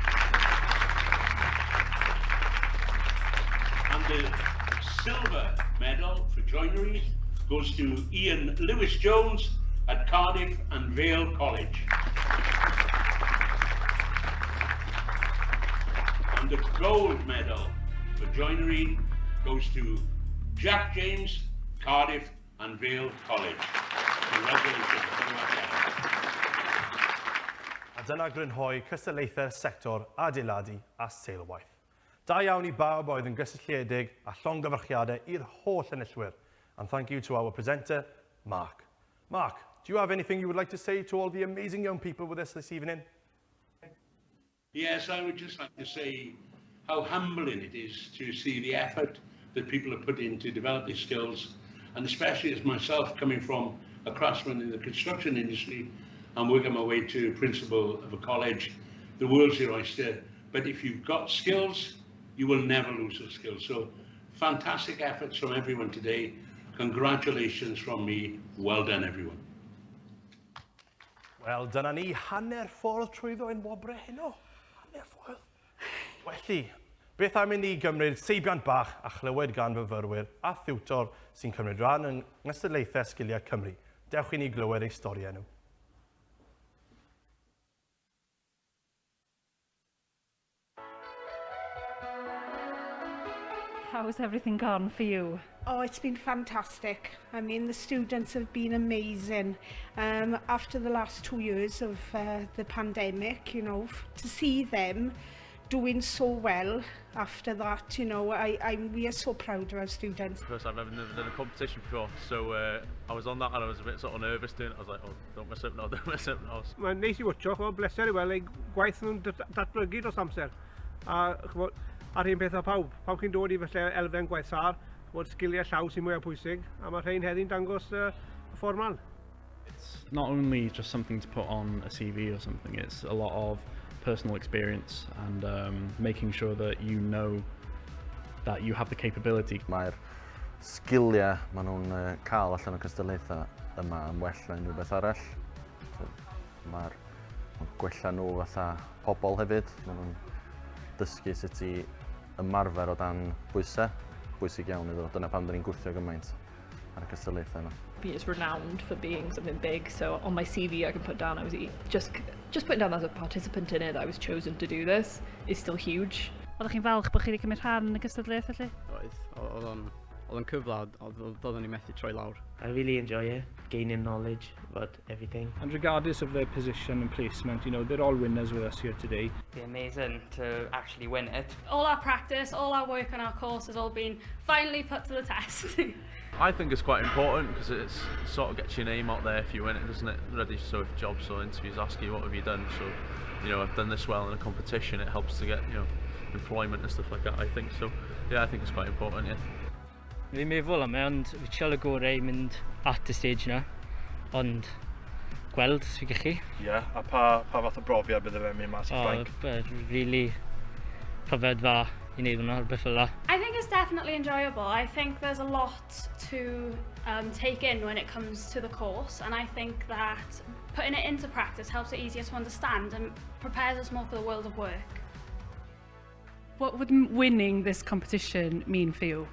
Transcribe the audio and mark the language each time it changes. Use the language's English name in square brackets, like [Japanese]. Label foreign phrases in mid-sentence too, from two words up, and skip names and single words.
[English] And the silver medal for joinery goes to Ian Lewis Jones at Cardiff and Vale College. And the gold medal for joinery goes to Jack James, Cardiff and Vale College. Congratulations. [Welsh] A dyna grynhoi cystadleuaethau'r sector adeiladu a seilwaith. Da iawn I bawb oedd yn gysylltiedig a llongyfarchiadau i'r holl enillwyr. [English] And thank you to our presenter, Mark. Mark, do you have anything you would like to say to all the amazing young people with us this evening? Yes, I would just like to say how humbling it is to see the effort that people have put in to develop these skills, and especially as myself coming from a craftsman in the construction industry and working my way to principal of a college, the world's your oyster. But if you've got skills, you will never lose those skills. So fantastic efforts from everyone today. Congratulations from me. Well done, everyone. [Welsh] Wel, dyna ni hanner ffordd trwyddo ein wobre heno. Hanner ffordd. Felly, beth am I ni gymryd seibiant bach a chlywed gan fyfyrwyr a thiwtor sy'n cymryd rhan yn Cystadleuaethau Sgiliau Cymru. Dewch I ni glywed eu storiau nhw. [English] How's everything gone for you? Oh, it's been fantastic. I mean, the students have been amazing. After the last 2 years of the pandemic, you know, to see them doing so well after that, you know, we are so proud of our students. Because I've never done a competition before, so I was on that and I was a bit sort of nervous doing it. I was like, oh, don't mess up now, don't mess up now. [Welsh] Mae'n neis I watcho, chwbod, bleser I weld, gwaith nhw'n datblygu dros amser. A chwbod, a'r un peth a pawb chi'n dod I falle elfen gwaith sar, bod sgiliau llaw sy'n mwy o pwysig, a mae rhain heddi'n dangos y ffordd man. [English] It's not only just something to put on a CV or something, it's a lot of personal experience and making sure that you know that you have the capability. [Welsh] Mae'r sgiliau maen nhw'n cael allan o cystadleuaethau yma yn well na unrhyw beth arall. Mae'r gwella nhw fatha pobl hefyd, maen nhw'n dysgu sut I ymarfer o dan bwysau, bwysig iawn iddo. Dyna pam dyn ni'n gwthio gymaint ar y cystadleuaethau yma. [English] It's renowned for being something big, so on my CV I can put down I was just putting down as a participant in it that I was chosen to do this is still huge. [Welsh] Oeddech chi'n falch bod chi wedi cymryd rhan yn y cystadleuaeth felly? Oedd oedd yn cyflawd, doeddwn ni methu troi lawr. [English] I really enjoy it, gaining knowledge about everything. And regardless of their position and placement, you know, they're all winners with us here today. It's amazing to actually win it. All our practice, all our work on our course has all been finally put to the test. I think it's quite important because it sort of gets your name out there if you win it, doesn't it? Ready, so if jobs or interviews ask you what have you done, so you know, I've done this well in a competition, it helps to get, you know, employment and stuff like that, I think. So yeah, I think it's quite important, yeah. [Welsh] Fi'n meddwl am e, ond fi siarad y gorau i mynd at y stage yna, ond gweld os fi gallu. Ie, a pa fath o brofiad bydde fe'n mynd mas i Ffrainc? Really profiad dda i wneud hwnna, rhywbeth fel 'na. [English] I think it's definitely enjoyable. I think there's a lot to take in when it comes to the course, and I think that putting it into practice helps it easier to understand and prepares us more for the world of work. What would winning this competition mean for you?